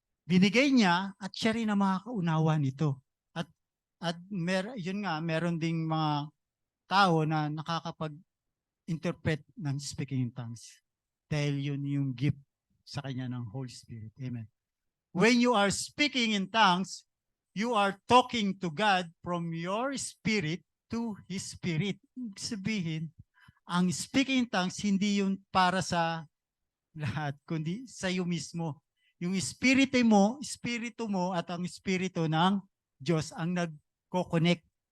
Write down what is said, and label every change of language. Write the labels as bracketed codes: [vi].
[tl] Binigay niya at siya rin ang makakaunawa nito. At yun nga, meron ding mga tao na nakakapag-interpret ng speaking in tongues. Dahil yun yung gift sa kanya ng Holy Spirit. Amen. [en] When you are speaking in tongues, you are talking to God from your spirit to His Spirit. [tl] Ibig sabihin, ang speaking in tongues, hindi yun para sa lahat, kundi sa iyo mismo. Yung espiritu mo at ang espiritu ng Diyos ang nag-connect.